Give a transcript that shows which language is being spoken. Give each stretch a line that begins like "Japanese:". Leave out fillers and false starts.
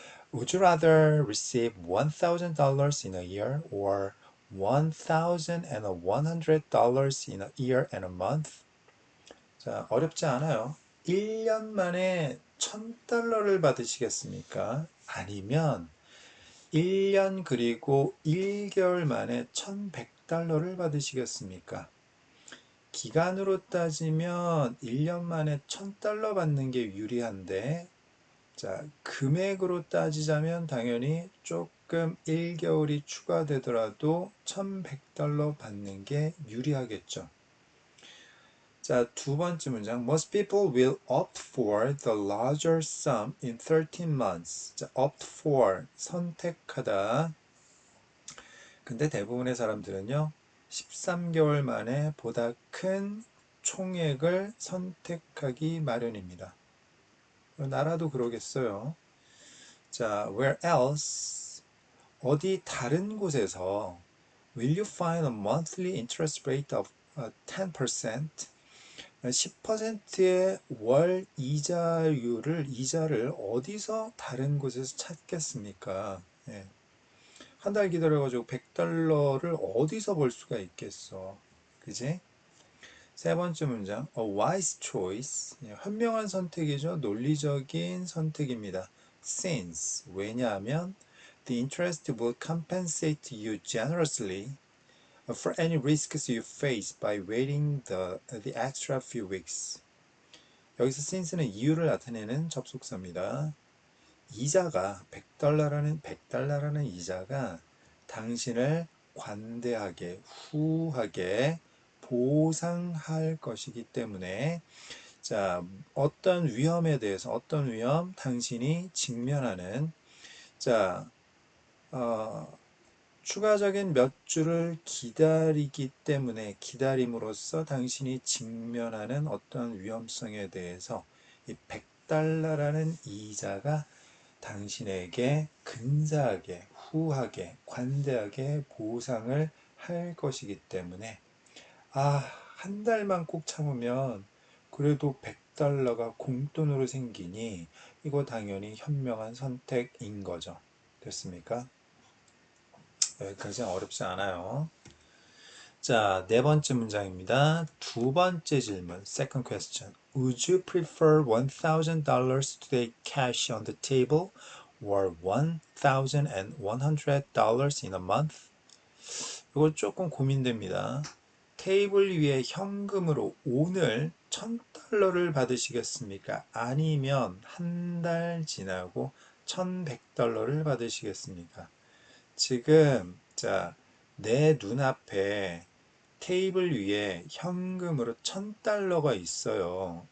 English: Would you rather receive $1,000 in a year or $1,100 in a year and a month?
Korean: 자, 어렵지 않아요. 1년 만에 $1,000를 받으시겠습니까? 아니면 1년 그리고 1개월 만에 $1,100를 받으시겠습니까? 기간으로 따지면 1년 만에 $1,000 받는 게 유리한데, 자, 금액으로 따지자면 당연히 조금 1개월이 추가되더라도 $1,100 받는 게 유리하겠죠. 자, 두 번째 문장.
English: Most people will opt for the larger sum in 13 months.
Korean: 자, opt for, 선택하다. 근데 대부분의 사람들은요, 13개월 만에 보다 큰 총액을 선택하기 마련입니다. 나라도 그러겠어요. 자,
English: where else?
Korean: 어디 다른 곳에서
English: will you find a monthly interest rate of 10%?
Korean: 10%의 월 이자를 어디서 다른 곳에서 찾겠습니까? 예. 한 달 기다려가지고 $100를 어디서 벌 수가 있겠어? 그지? 세 번째 문장,
English: a wise choice.
Korean: 현명한 선택이죠. 논리적인 선택입니다.
English: Since,
Korean: 왜냐하면
English: the interest will compensate you generously for any risks you face by waiting the extra few weeks.
Korean: 여기서 since는 이유를 나타내는 접속사입니다. 이자가 $100라는 이자가 당신을 관대하게, 후하게 보상할 것이기 때문에 자, 어떤 위험에 대해서 어떤 위험 당신이 직면하는 자, 추가적인 몇 주를 기다리기 때문에 기다림으로써 당신이 직면하는 어떤 위험성에 대해서 이 $100라는 이자가 당신에게 근사하게, 후하게, 관대하게 보상을 할 것이기 때문에 한 달만 꼭 참으면 그래도 $100가 공돈으로 생기니 이거 당연히 현명한 선택인 거죠. 됐습니까? 여기까지는 어렵지 않아요. 자, 네 번째 문장입니다. 두 번째 질문,
English: second question. Would you prefer $1,000 today cash on the table or $1,100 in a month?
Korean: 이거 조금 고민됩니다. 테이블 위에 현금으로 오늘 $1,000를 받으시겠습니까? 아니면 한 달 지나고 $1,100를 받으시겠습니까? 지금 내 눈앞에 테이블 위에 현금으로 $1,000가 있어요.